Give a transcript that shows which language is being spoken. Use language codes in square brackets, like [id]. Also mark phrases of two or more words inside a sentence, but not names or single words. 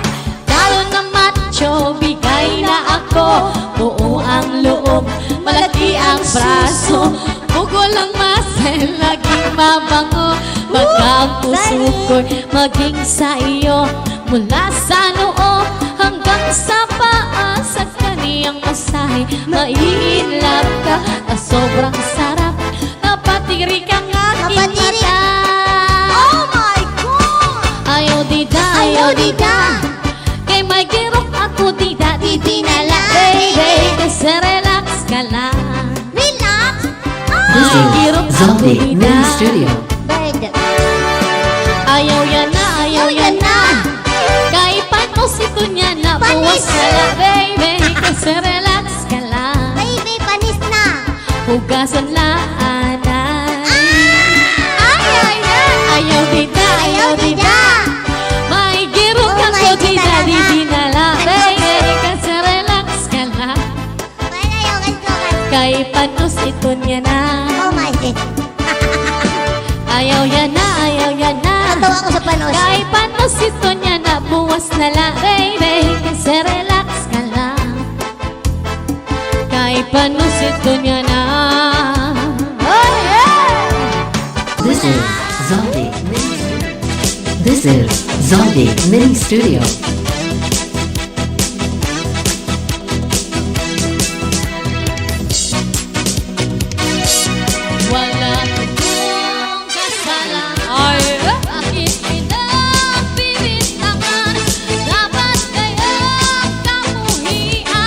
[tl] Lalo na macho, bigay na ako, buo ang loob, malaki ang braso, bugol ang muscle, laging mabango, baka ang puso ko'y maging sa iyo, mula sa noo hanggang sa paa, sa kaniyang masahe, maiinlove ka, na sobrang sarap, napatirik ang aking Napatirik. mata. [en] Oh my God! [hil] Ayaw dida, kay may girok ako dida, didi na lang, baby, kasi relax ka lang. Relax! [en] This [hil] May girok [en] is [hil] ako [en] Zaldi [hil] dida, [en] Mini Studio. Bird. [hil] ayaw yan na, kay panos ito niya na, Panis. buwas ka lang, baby, kasi relax ka lang. Baby, panis na. [tl] Hugasan lang, [hil] anay. Ayaw dida, Ayaw dida. may girok [en] Oh [hil] ako [en] my God, [hil] dida, [tl] talaga. [hil] didi na lang, baby, kasi relax ka lang. [tl] Kaya yung [hil] Kay panos ito niya na. [en] Oh my God. [hil] Ayaw yan na, ayaw yan na. [tl] Natawa ko sa panos. [hil] Kahit panos ito niya na, buwas na lang, baby. Kasi relax ka lang. Kahit panos ito niya na. [en] Oh yeah! This is Zombie Mini Studio. This is Zombie Mini Studio. [tl] Wala akong kasalanan. Bakit pinagbibitangan? Dapat kaya kamuhian.